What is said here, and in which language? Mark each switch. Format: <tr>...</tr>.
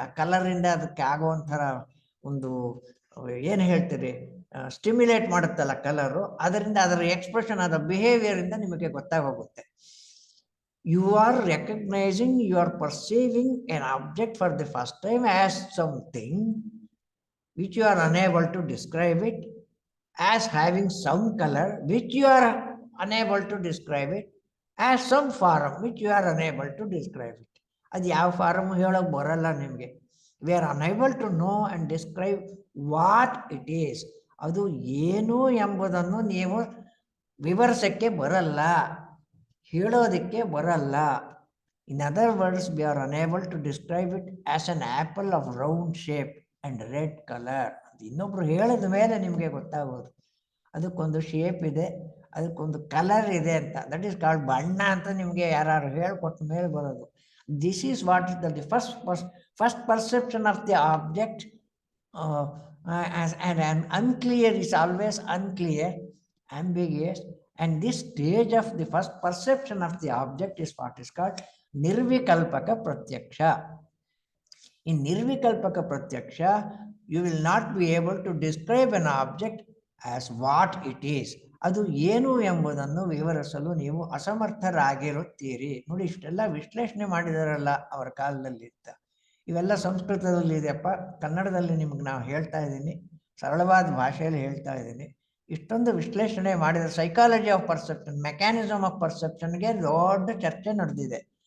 <kn>ಆ ಕಲರ್ ಇಂದ ಅದಕ್ಕೆ ಆಗುವಂಥರ ಒಂದು ಏನು ಹೇಳ್ತೀರಿ, ಸ್ಟಿಮ್ಯುಲೇಟ್ ಮಾಡುತ್ತಲ್ಲ ಕಲರು, ಅದರಿಂದ ಅದರ ಎಕ್ಸ್ಪ್ರೆಷನ್, ಅದರ ಬಿಹೇವಿಯರ್ ಇಂದ ನಿಮಗೆ ಗೊತ್ತಾಗೋಗುತ್ತೆ.</kn> <en>You are recognizing, you are perceiving an object for the first time as something which you are unable to describe it, as having some color which you are unable to describe it, as some form which you are unable to describe it.</en> <kn>ಅದು ಯಾವ farm ಹೇಳೋಕೆ ಬರಲ್ಲ ನಿಮಗೆ.</kn> <en>We are unable to know and describe what it is.</en> <kn>ಅದು ಏನು ಎಂಬುದನ್ನು ನೀವು ವಿವರಿಸಕ್ಕೆ ಬರಲ್ಲ, ಹೇಳೋದಕ್ಕೆ ಬರಲ್ಲ.</kn> <en>In other words, we are unable to describe it as an apple of round shape and red colour.</en> <kn>ಅದು ಇನ್ನೊಬ್ರು ಹೇಳಿದ ಮೇಲೆ ನಿಮಗೆ ಗೊತ್ತಾಗೋದು. ಅದಕ್ಕೊಂದು ಶೇಪ್ ಇದೆ, ಅದಕ್ಕೊಂದು ಕಲರ್ ಇದೆ ಅಂತ.</kn> <en>that is called</en> <kn>ಬಣ್ಣ ಅಂತ ನಿಮಗೆ ಯಾರು ಹೇಳ್ಕೊಟ್ಟ ಮೇಲೆ ಬರೋದು.</kn> <en>This is what is the first perception of the object. and unclear is always unclear, ambiguous. And this stage of the first perception of the object is what is called Nirvikalpaka Pratyaksha. In Nirvikalpaka Pratyaksha, you will not be able to describe an object as what it is.</en> <kn>ಅದು ಏನು ಎಂಬುದನ್ನು ವಿವರಿಸಲು ನೀವು ಅಸಮರ್ಥರಾಗಿರುತ್ತೀರಿ. ನೋಡಿ, ಇಷ್ಟೆಲ್ಲ ವಿಶ್ಲೇಷಣೆ ಮಾಡಿದಾರಲ್ಲ ಅವರ ಕಾಲದಲ್ಲಿ ಅಂತ. ಇವೆಲ್ಲ ಸಂಸ್ಕೃತದಲ್ಲಿ ಇದೆಯಪ್ಪ, ಕನ್ನಡದಲ್ಲಿ ನಿಮ್ಗೆ ನಾವು ಹೇಳ್ತಾ ಇದ್ದೀನಿ, ಸರಳವಾದ ಭಾಷೆಯಲ್ಲಿ ಹೇಳ್ತಾ ಇದ್ದೀನಿ. ಇಷ್ಟೊಂದು ವಿಶ್ಲೇಷಣೆ ಮಾಡಿದ</kn> <en>psychology of perception,</en> <kn>mechanism of ಪರ್ಸೆಪ್ಷನ್ಗೆ ದೊಡ್ಡ ಚರ್ಚೆ ನಡೆದಿದೆ.</kn>